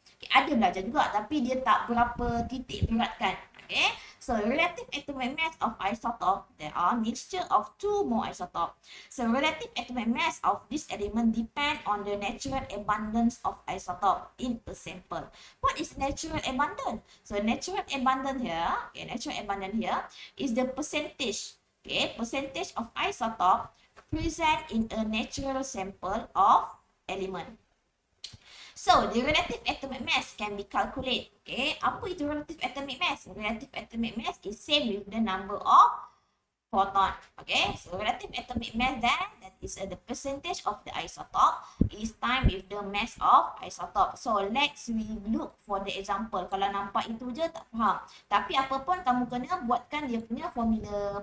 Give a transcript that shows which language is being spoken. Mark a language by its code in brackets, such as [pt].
[ms] Okay, ada belajar juga tapi dia tak berapa titik beratkan. [en] Okay, so relative atomic mass of isotope, there are mixture of two more isotope. So relative atomic mass of this element depend on the natural abundance of isotope in a sample. What is natural abundance? So natural abundance here, okay, natural abundance here is the percentage. Okay, percentage of isotope present in a natural sample of element. So, the relative atomic mass can be calculated. Okay, [ms] apa itu [en] relative atomic mass? Relative atomic mass is same with the number of proton. Okay, so relative atomic mass then, that is the percentage of the isotope is time with the mass of isotope. So, let's we look for the example. [ms] Kalau nampak itu je tak faham. Tapi apa pun kamu kena buatkan dia punya formula.